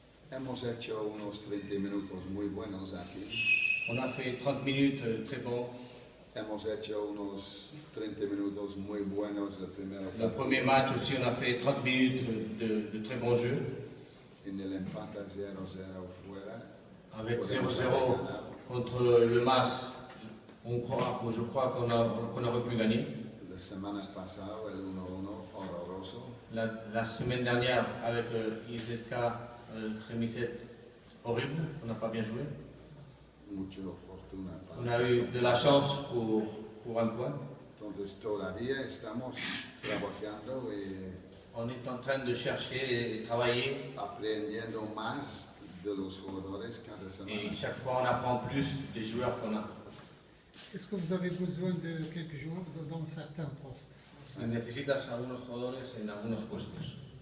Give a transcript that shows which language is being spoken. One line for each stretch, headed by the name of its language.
Spanish: hemos hecho unos 30 minutos muy buenos aquí.
French: on a fait 30 minutes très bons.
Spanish: Hemos hecho unos 30 minutos muy buenos el primer
French: Le premier match aussi, on a fait 30 minutes de très bons jeux.
Spanish: En el empate 0-0 fuera.
French: Avec
Spanish: podemos 0-0 haber ganado.
French: contre le MAS, je crois qu'on aurait pu gagner.
Spanish: La semana pasada el 1-1 horroroso.
French: La semaine dernière, avec IZK Khemizet, horrible, on n'a pas bien joué.
Spanish: Mucha fortuna para
French: On a eu de la chance pour un point.
Spanish: Entonces todavía estamos trabajando y
French: On est en train de chercher et travailler,
Spanish: aprendiendo más de los jugadores cada
French: et
Spanish: semana.
French: chaque fois on apprend plus des joueurs qu'on a. Est-ce que vous avez besoin de quelques joueurs dans certains postes?
Spanish: Necesitas algunos jugadores en algunos puestos.